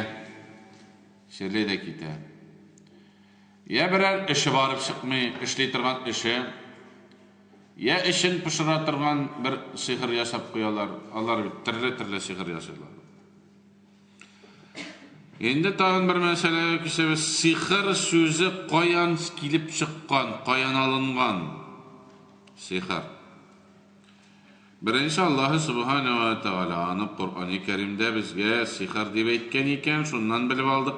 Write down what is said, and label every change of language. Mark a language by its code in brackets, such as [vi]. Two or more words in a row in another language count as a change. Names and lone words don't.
[tt] Ширли дә китә. Я берәр эше барып чыкмый, эшли торган эше. Я эшен пешерә торган бер сихер ясап куялар. Алар төрле-төрле сихер ясыйлар. [uz] Endi tag'in bir masalaga kelsak, sehr so'zi qo'yan kelib chiqqan, qo'yan olingan sehr. Birinchi [ar] الله سبحانه وتعالى [uz] Qur'oni Karimda bizga sehr deb aytgan ekan, shundan bilib oldik.